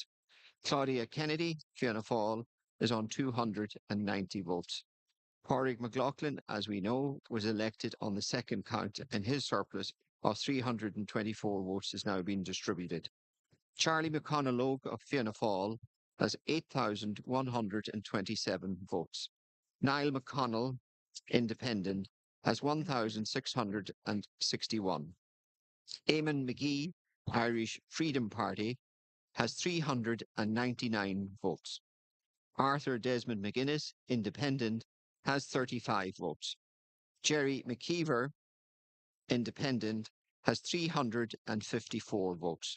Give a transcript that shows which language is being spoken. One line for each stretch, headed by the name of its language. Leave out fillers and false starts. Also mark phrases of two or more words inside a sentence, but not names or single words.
English: Claudia Kennedy, Fianna Fáil, is on 290 votes. Pádraig McLaughlin, as we know, was elected on the second count, and his surplus of 324 votes is now being distributed. Charlie McConalogue of Fianna Fáil has 8,127 votes. Niall McConnell, independent, has 1,661. Eamon McGee, Irish Freedom Party, has 399 votes. Arthur Desmond McGuinness, independent, has 35 votes. Jerry McKeever, independent, has 354 votes.